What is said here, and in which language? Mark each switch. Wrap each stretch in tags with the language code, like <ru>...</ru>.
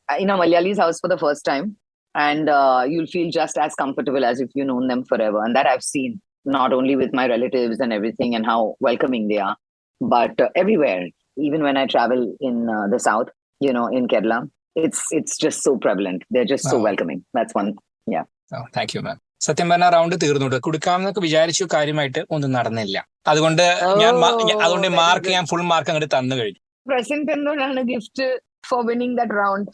<en>In a Malayali's house for the first time, and you'll feel just as comfortable as if you've known them forever. And that I've seen. Not only with my relatives and everything and how welcoming they are, but everywhere. Even when I travel in the south, in Kerala, it's just so prevalent. They're just so welcoming. That's one. Yeah. Oh, thank you, ma'am.</en> <ml>സത്യം പറഞ്ഞ round തീർന്നു കൊടുക്കാമെന്നൊക്കെ വിചാരിച്ചു കാര്യമായിട്ട് ഒന്നും നടന്നില്ല. അതുകൊണ്ട് mark ഞാൻ full mark അങ്ങോട്ട് തന്നു കഴിഞ്ഞു.</ml> <en>Present എന്തുകൊണ്ടാണ് gift for winning that round?</en>